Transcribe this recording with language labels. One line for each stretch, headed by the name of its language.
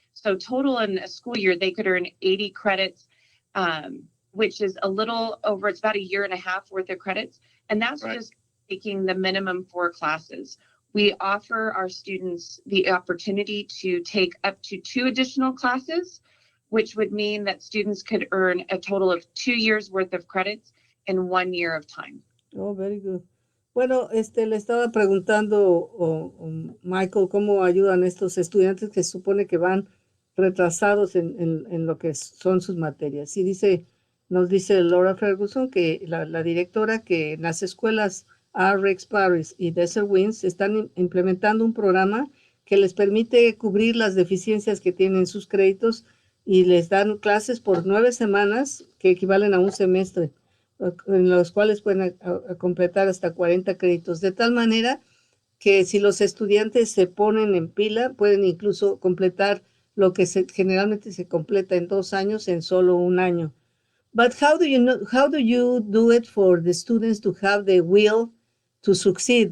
English: So total in a school year, they could earn 80 credits, which is a little over, it's about a year and a half worth of credits. And that's right. Just taking the minimum 4 classes. We offer our students the opportunity to take up to 2 additional classes, which would mean that students could earn a total of 2 years worth of credits in 1 year of time. Oh, very good.
Spanish: Bueno, le estaba preguntando, Michael, cómo ayudan estos estudiantes que se supone que van retrasados en lo que son sus materias. Y nos dice Laura Ferguson, que la directora, que en las escuelas Rex Paris y Desert Winds están implementando un programa que les permite cubrir las deficiencias que tienen sus créditos y les dan clases por 9 semanas que equivalen a un semestre, en los cuales pueden completar hasta 40 créditos, de tal manera que si los estudiantes se ponen en pila, pueden incluso completar lo que generalmente se completa en 2 años en solo 1 año.
English: But how do you do it for the students to have the will to succeed?